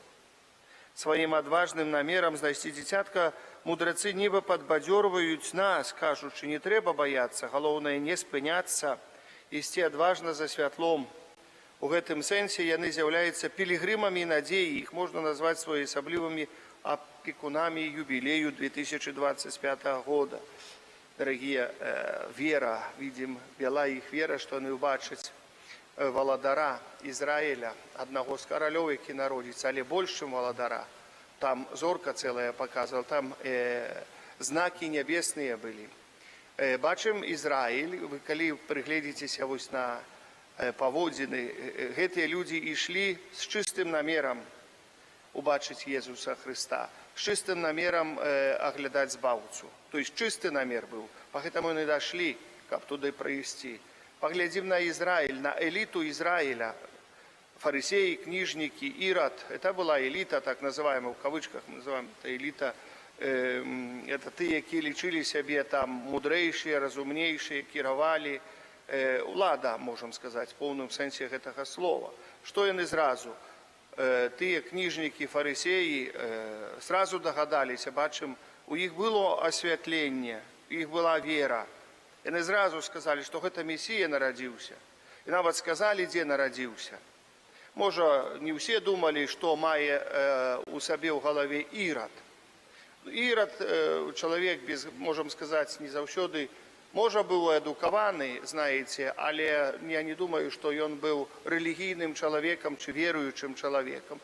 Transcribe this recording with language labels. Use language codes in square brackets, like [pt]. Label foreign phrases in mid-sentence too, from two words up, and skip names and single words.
[be] Сваім адважным намерам знайсці дзіцятка мудрацы нібы падбадзёрваюць нас, кажучы, не трэба баяцца, галоўнае не спыняцца, ісці адважна за святлом. У гэтым сэнсе яны з'яўляюцца пілігрымамі надзеі, іх можна назваць своеасаблівымі [ru] опекунами юбилею [be] 2025 года. [ru] Дорогие, вера, видим, вела их вера, что они [be] убачаць валадара Израиля, одного з каралёў, які народзіцца, але больш, чым валадара. [ru] Там зорка целая показывала, там знаки небесные были. [be] Бачым Ізраіль, вы калі прыгледзіцеся вось на паводзіны, гэтыя людзі ішлі з чыстым намерам убачыць Езуса Хрыста, з чыстым намерам аглядаць збаўцу. [ru] То есть [be] чысты намер быў, пагэтаму яны дашлі, каб туды прыйсці. Паглядзім на Ізраіль, на эліту Ізраіля, [ru] фарисеи, книжники, Ирод. Это была элита, так называемая, в кавычках называем, это элита. Это тыя, які лічылі сябе там мудрейшие, разумнейшие, кіравалі. [be] Улада, [ru] можем сказать, в полном сенсе [be] гэтага слова. Што яны зразу? Тыя [ru] книжники, фарисеи сразу [be] догадаліся, бачым, у іх было асвятленне, у іх была вера. Яны зразу сказали, што гэта Месія нарадзіўся. І нават сказали, дзе нарадзіўся. Можа, не ўсе думалі, што мае у сабе ў галаве Ірад. Ірад, чалавек, можам сказаць, не заўсёды, можа, быў адукаваны, знаеце, але я не думаю, што ён быў рэлігійным чалавекам ці веруючым чалавекам.